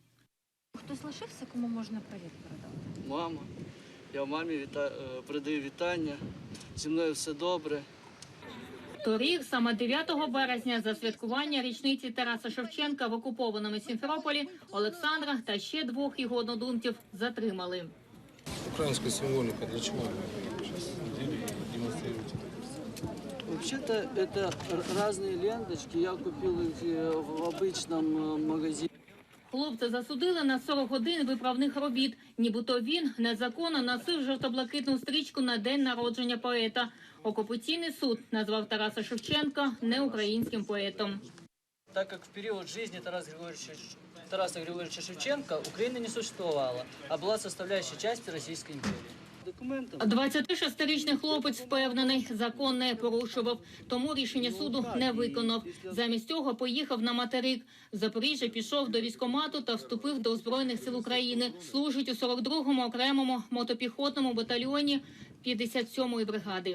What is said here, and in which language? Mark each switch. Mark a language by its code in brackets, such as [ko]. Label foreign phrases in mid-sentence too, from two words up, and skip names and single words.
[uk] Хтось лишився, кому можна привіт передати? Мама. Я мамі передаю вітання. Зі мною все добре. Торік, саме 9 березня, за святкування річниці Тараса Шевченка в окупованому Сімферополі Олександра та ще 2 його однодумців затримали. [ru] Украинская символика для чего? Демонстрируйте. Вообще-то это разные ленточки. Я купил их в обычном магазине. [uk] Хлопця засудили на 40 годин виправних робіт. Нібито він незаконно носив жовто-блакитну стрічку на день народження поета. Окупаційний суд назвав Тараса Шевченка неукраїнським поетом. [ru] Так как в период жизни Тараса Григорьевича Шевченко Украина не существовала, а была составляющей частью Российской империи. [uk] 26-річний хлопець впевнений, закон не порушував, тому рішення суду не виконав. Замість цього поїхав на материк. З Запоріжжя пішов до військкомату та вступив до Збройних сил України. Служить у 42-му окремому мотопіхотному батальйоні 57-ї бригади.